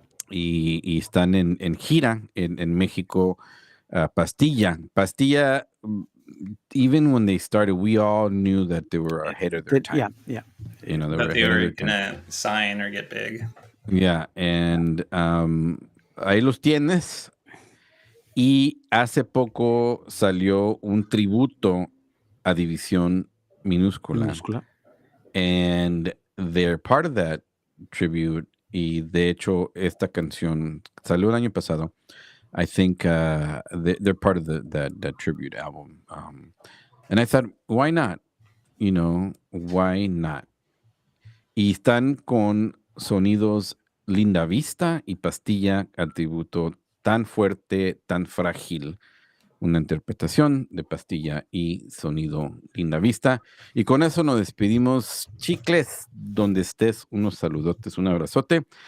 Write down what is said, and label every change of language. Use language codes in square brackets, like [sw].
[es] Y están en gira en México. [en] Pastilla, even when they started, we all knew that they were ahead of their time. Yeah. You know, they were gonna sign or get big. Yeah, and [es] ahí los tienes. Y hace poco salió un tributo a División Minúscula. [en] And they're part of that tribute. [es] Y de hecho, esta canción salió el año pasado. [en] I think they're part of that tribute album. And I thought, why not? You know, why not? [es] Y están con sonidos Linda Vista y Pastilla al tributo tan fuerte, tan frágil. Una interpretación de Pastilla y sonido Linda Vista. Y con eso nos despedimos. Chicles, donde estés, unos saludotes, un abrazote.